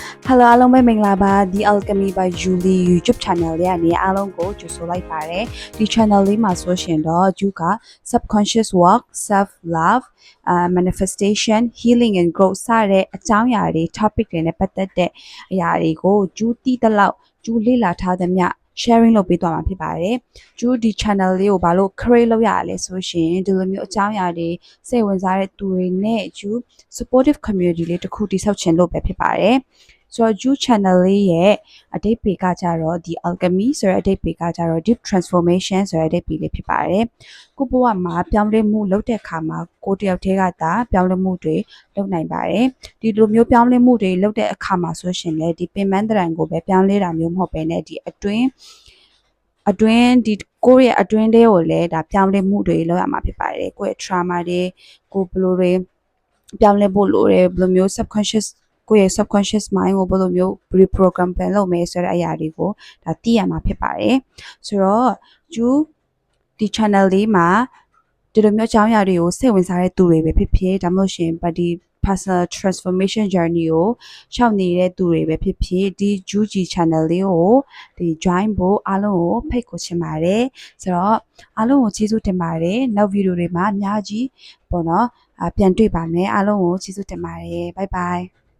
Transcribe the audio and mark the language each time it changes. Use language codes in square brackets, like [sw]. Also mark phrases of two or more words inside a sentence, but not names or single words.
[my] Hello အားလုံးပဲမင်္ဂလာပါ The Alchemy by Julie YouTube channel လေးကနေအားလုံးကိုကြိုဆိုလိုက်ပါတယ်ဒီ channel လေးမှာဆိုရှင်တော့ Ju က [en] subconscious work self love manifestation healing and growth [my] စတဲ့အကြောင်းအရာတွေ topic တွေနဲ့ပတ်သက်တဲ့အရာတွေကို Ju သိတဲ့လောက် Ju လေ့လာထားသမျှsharing လုပ်ပေးသွားမှာဖြစ်ပါတယ်။ကျူဒီ channel လေးကိုဘာလို့ create လုပ်ရလဲဆိုရှင်ဒီလိုမျိုးအကြောင်းအရာတွေစိတ်ဝင်စားတဲ့သူတွေနဲ့ကျူ [en] supportive community [my] လေးတစ်ခုတည်ဆောက်ခြင်းလို့ပဲဖြစ်ပါတယ်။ဆိုတော့ Ju channel လေးရဲ့အဓိပ္ပာယ်ကကြတော့ The Alchemy ဆိုတဲ့အဓိပ္ပာယ်ကကြတော့ [en] Deep Transformation [my] ဆိုတဲ့အဓိပ္ပာယ်လေးဖြစ် ပါတယ်။ကိုဘဝမှာပြောင်းလဲမှုလုပ်တဲ့အခါမှာကိုတယောက်တည်းကသာပြောင်းလဲမှုတွေလုပ်နိုင်ပါတယ်။ဒီလိုမျိုးပြောင်းလဲမှုတွေလုပ်တဲ့အခါမှာဆိုရှင်လေဒီပင်ပန်းတ ရံကိုပဲပြောင်းလဲတာမျိုးမဟုတ်ဘဲနဲ့ဒီအတွင်းဒီကိုယ့်ရဲ့အတွင်းထဲကိုလည်းဒါပြောင်းလဲမှုတွေလုပ်ရမှာဖြစ်ပါတယ်ကိုယ့်ရဲ့ trauma တွေကိုဘယ် လိုတွေပြောင်းလဲဖို့လိုတယ်ဘယ်လိုမျိုး ကိုယ့်ရဲ့ [en] subconscious mind [my] ကိုဘယ်လိုမျိုး reprogram ပြန်လုပ်မယ်ဆိုတဲ့အရာ တွေကိုဒါသိရမှာဖြစ်ပါတယ်ဆိုတော့ you ဒီ channel လေးမှာဒီလိုမျိုးအကြောင်းအရာတွေကိုစိတ်ဝင်စားတဲ့သူတွေပဲဖြစ်ဖြစ်ဒါမှမဟုတ်ရှင်ဒီ [en] personal transformation journey [my] ကိုရှောက်နေတဲ့သူတွေပဲဖြစ်ဖြစ်ဒီ Juji channel လေးကိုဒီ join ဖို့အားလုံးကိုဖိတ်ခေါ်ချင်ပါတယ်ဆိုတော့အားလုံးကိုကျေးဇူးတင်ပါတယ်နောက်ဗီဒီယိုတွေမှာအများကြီးပေါ့နော်ပြန်တွေ့ပါမယ်အားလုံးကိုကျေးဇူးတင်ပါတယ် [en] bye bye